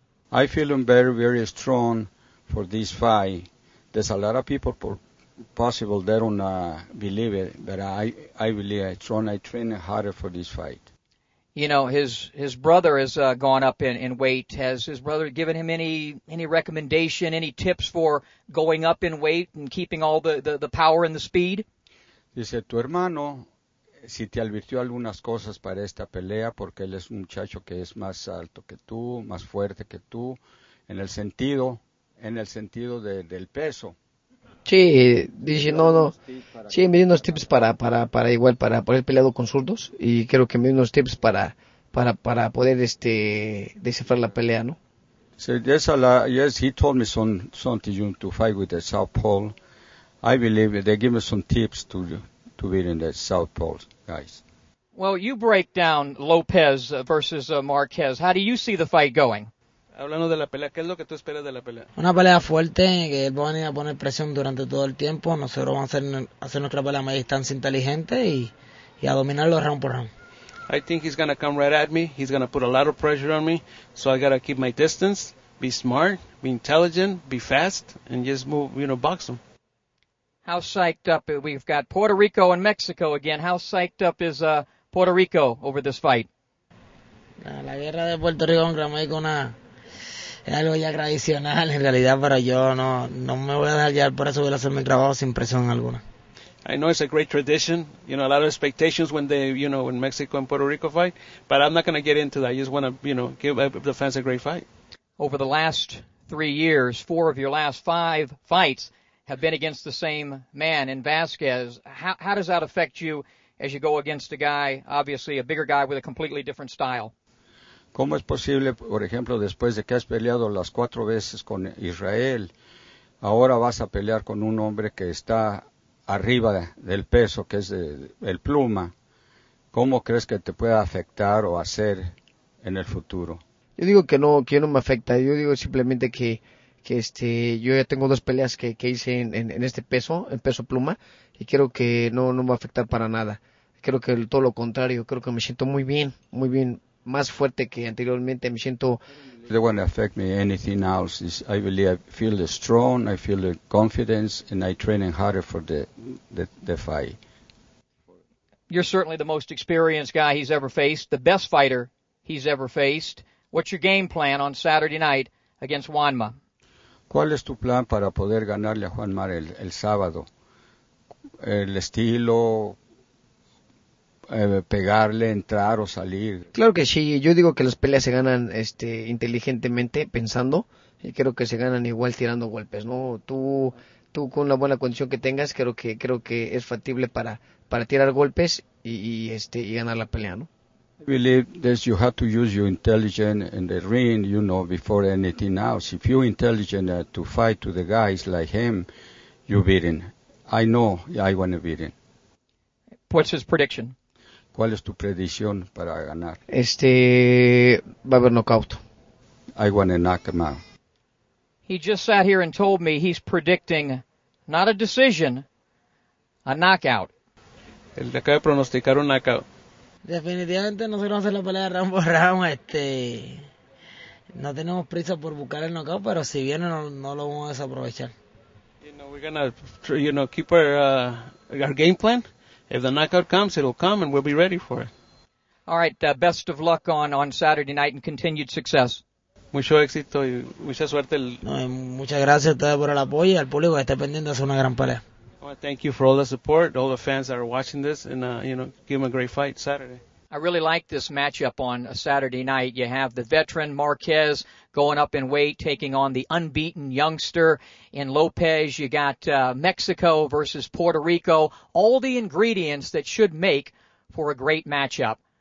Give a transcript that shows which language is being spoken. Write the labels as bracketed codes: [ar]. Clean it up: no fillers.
[en] I feel very, very strong for this fight. There's a lot of people possible they don't believe it, but I believe it's strong. I train harder for this fight. You know, his brother has gone up in weight. Has his brother given him any recommendation, any tips for going up in weight and keeping all the power and the speed? [es] Dice, tu hermano si te advirtió algunas cosas para esta pelea, porque él es un muchacho que es más alto que tú, más fuerte que tú, en el sentido del peso. Sí, dice no. Sí, me dio unos tips para poder peleado con zurdos y creo que me dio unos tips para poder descifrar la pelea, ¿no? [en] So yes, he told me something to fight with the southpaw. I believe they give me some tips to beat in the southpaw guys. Well, you break down Lopez versus Marquez. How do you see the fight going? [es] Hablando de la pelea, ¿qué es lo que tú esperas de la pelea? Una pelea fuerte, que él va a venir a poner presión durante todo el tiempo. Nosotros vamos a hacer nuestra pelea a media distancia inteligente y a dominarlo round por round. [en] I think he's going to come right at me. He's going to put a lot of pressure on me. So I got to keep my distance, be smart, be intelligent, be fast, and just move, box him. How psyched up? We've got Puerto Rico and Mexico again. How psyched up is Puerto Rico over this fight? [es] La guerra de Puerto Rico con México es algo ya tradicional en realidad, pero yo no me voy a dejar llevar por eso, voy a hacer mi trabajo sin presión alguna. [en] I know it's a great tradition, a lot of expectations when when Mexico and Puerto Rico fight, but I'm not going to get into that. I just want to, give the fans a great fight. Over the last 3 years, 4 of your last 5 fights have been against the same man in Vasquez. How does that affect you as you go against a guy, obviously a bigger guy with a completely different style? [es] ¿Cómo es posible, por ejemplo, después de que has peleado las 4 veces con Israel, ahora vas a pelear con un hombre que está arriba del peso, que es el Pluma, ¿Cómo crees que te pueda afectar o hacer en el futuro? Yo digo que no me afecta. Yo digo simplemente que yo ya tengo 2 peleas que hice en este peso, en peso pluma, y creo que no me va a afectar para nada. Creo que todo lo contrario, creo que me siento muy bien, más fuerte que anteriormente, me siento. [en] It won't affect me anything else. I believe I feel strong, I feel the confidence, and I training harder for the fight. You're certainly the most experienced guy he's ever faced, the best fighter he's ever faced. What's your game plan on Saturday night against Juanma? [es] ¿Cuál es tu plan para poder ganarle a Juanma el sábado? ¿El estilo, pegarle, entrar o salir? Claro que sí, yo digo que las peleas se ganan inteligentemente, pensando, y creo que se ganan igual tirando golpes, ¿no? Tú con una buena condición que tengas, creo que es factible para tirar golpes y ganar la pelea, ¿no? [en] I believe that you have to use your intelligence in the ring, before anything else. If you're intelligent to fight to the guys like him, you beat him. I know I want to beat him. What's his prediction? [es] ¿Cuál es tu predicción para ganar? Va a haber knockout. [en] I want to knock him out. He just sat here and told me he's predicting not a decision, a knockout. [es] Él acaba de pronosticar un knockout. Definitivamente nosotros vamos a hacer la pelea round por round. No tenemos prisa por buscar el knockout, pero si viene no lo vamos a desaprovechar. [en] We're gonna, keep our game plan. If the knockout comes, it'll come, and we'll be ready for it. All right, best of luck on Saturday night and continued success. [es] Mucho éxito y mucha suerte. Muchas gracias a ustedes por el apoyo y al público que esté pendiente de hacer una gran pelea. [en] I want to thank you for all the support, all the fans that are watching this, and give them a great fight Saturday. I really like this matchup on a Saturday night. You have the veteran Marquez going up in weight, taking on the unbeaten youngster in Lopez. You got Mexico versus Puerto Rico. All the ingredients that should make for a great matchup.